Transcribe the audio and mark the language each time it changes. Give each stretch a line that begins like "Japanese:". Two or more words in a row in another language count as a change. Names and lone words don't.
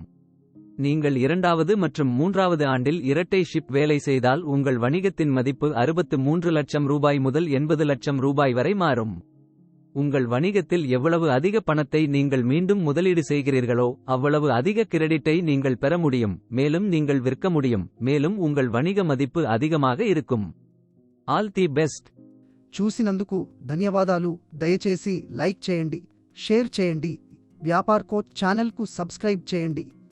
Tamil: நீங்கள் 2வது மற்றும் 3வது ஆண்டில் இரட்டை ஷிப் வேலை செய்தால் உங்கள் வணிகத்தின் மதிப்பு 63 லட்சம் ரூபாய் முதல் 80 லட்சம் ரூபாய் வரை மாறும். உங்கள் வணிகத்தில் எவ்வளவு அதிக பணத்தை நீங்கள் மீண்டும் முதலீடு செய்கிறீர்களோ அவ்வளவு அதிக கிரெடிட்டை நீங்கள் பெற முடியும், மேலும் நீங்கள் விற்க முடியும், மேலும் உங்கள் வணிக மதிப்பு அதிகமாக இருக்கும்.
English: All the best.
Telugu: చూసినందుకు ధన్యవాదాలు. దయచేసి లైక్ చేయండి, షేర్ చేయండి, వ్యాపార్ కోచ్ ఛానల్కు సబ్స్క్రైబ్ చేయండి.